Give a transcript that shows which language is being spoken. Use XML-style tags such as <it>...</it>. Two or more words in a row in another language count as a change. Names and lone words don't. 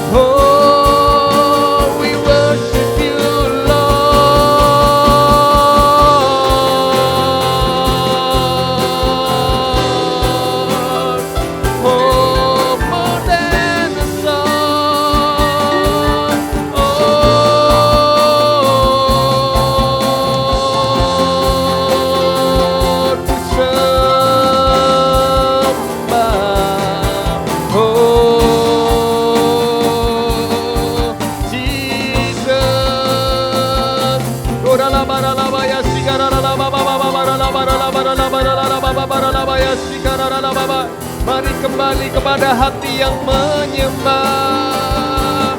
<en>Oh, we worship you, Lord. Oh, more than a song.</en> <id>Oh, ku sembah.</id> <en>Oh, Jesus. Oralabaralabaya sigaralabaralabaralabaralabaralabaralabaralabaralabaralabaralabaya sigaralababa.</en> <id>Mari kembali kepada hati yang menyembah.</id>